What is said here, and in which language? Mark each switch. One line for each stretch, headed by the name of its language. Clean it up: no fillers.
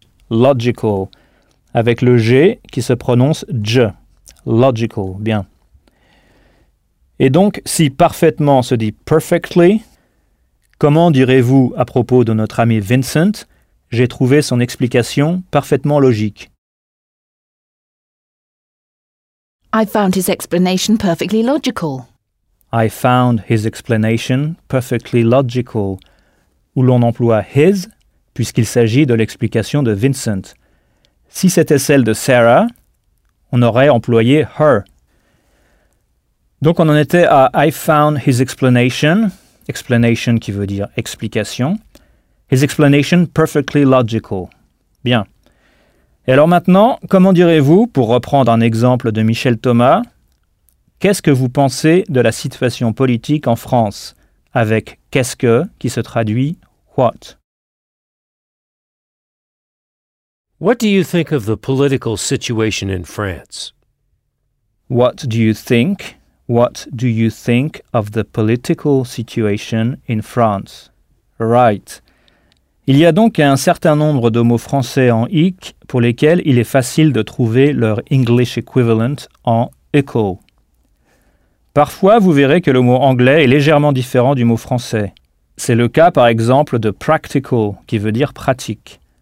French: Logical, avec le G qui se prononce J. Logical, bien. Et donc, si parfaitement se dit perfectly, comment direz-vous à propos de notre ami Vincent, j'ai trouvé son explication parfaitement logique.
English: I found his explanation perfectly logical. I found his explanation perfectly logical.
French: Où l'on emploie his, puisqu'il s'agit de l'explication de Vincent. Si c'était celle de Sarah, on aurait employé her. Donc on en était à
English: I found his explanation,
French: explanation qui veut dire explication, his explanation perfectly logical. Bien. Et alors maintenant, comment direz-vous, pour reprendre un exemple de Michel Thomas, qu'est-ce que vous pensez de la situation politique en France, avec qu'est-ce que qui se traduit what?
English: What do you think of the political situation in France? What do you think? What do you think of the political situation in France? Right.
French: Il y a donc un certain nombre de mots français en hic pour lesquels il est facile de trouver leur
English: English equivalent
French: en echo. Parfois, vous verrez que le mot anglais est légèrement différent du mot français. C'est le cas, par exemple, de practical, qui veut dire pratique.